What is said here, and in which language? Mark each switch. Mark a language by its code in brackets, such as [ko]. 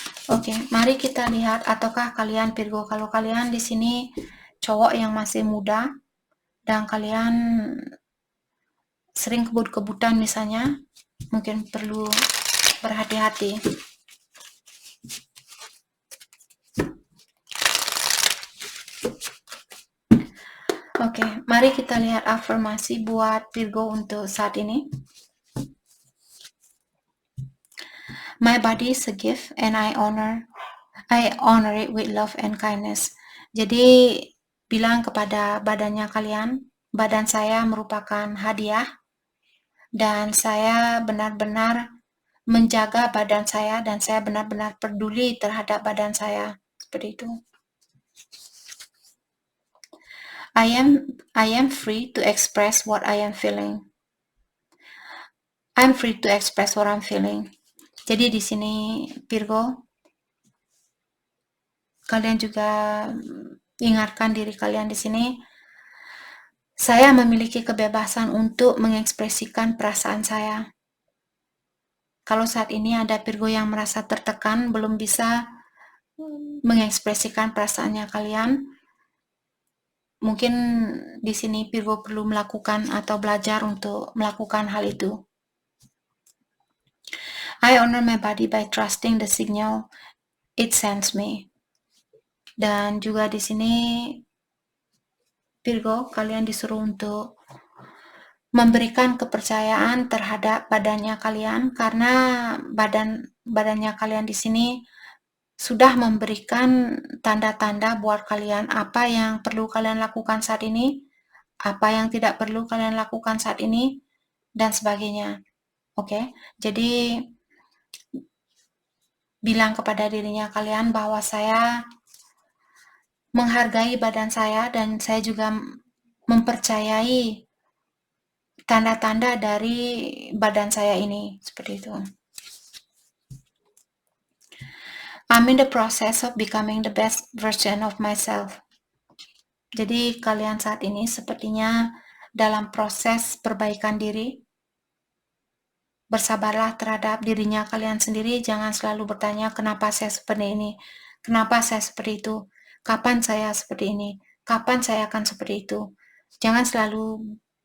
[id] Oke, mari kita lihat, ataukah kalian Virgo, kalau kalian di sini cowok yang masih muda dan kalian sering kebut-kebutan misalnya, mungkin perlu berhati-hati. Oke, mari kita lihat afirmasi buat Virgo untuk saat ini. [en] My body is a gift and I honor it with love and kindness. [id] Jadi bilang kepada badannya kalian, badan saya merupakan hadiah dan saya benar-benar menjaga badan saya dan saya benar-benar peduli terhadap badan saya. Seperti itu. [en] I am free to express what I am feeling. I'm free to express what I'm feeling. [id] Jadi di sini Virgo, kalian juga ingatkan diri kalian di sini, saya memiliki kebebasan untuk mengekspresikan perasaan saya. Kalau saat ini ada Virgo yang merasa tertekan, belum bisa mengekspresikan perasaannya kalian, mungkin di sini Virgo perlu melakukan atau belajar untuk melakukan hal itu. [en] I honor my body by trusting the signal it sends me. [id] Dan juga di sini Virgo, kalian disuruh untuk memberikan kepercayaan terhadap badannya kalian, karena badannya kalian di sini sudah memberikan tanda-tanda buat kalian apa yang perlu kalian lakukan saat ini, apa yang tidak perlu kalian lakukan saat ini, dan sebagainya. Oke, jadi bilang kepada dirinya kalian bahwa saya menghargai badan saya dan saya juga mempercayai tanda-tanda dari badan saya ini, seperti itu. [en] I'm in the process of becoming the best version of myself. [id] Jadi kalian saat ini sepertinya dalam proses perbaikan diri. Bersabarlah terhadap dirinya kalian sendiri, jangan selalu bertanya kenapa saya seperti ini, kenapa saya seperti itu, kapan saya seperti ini, kapan saya akan seperti itu. Jangan selalu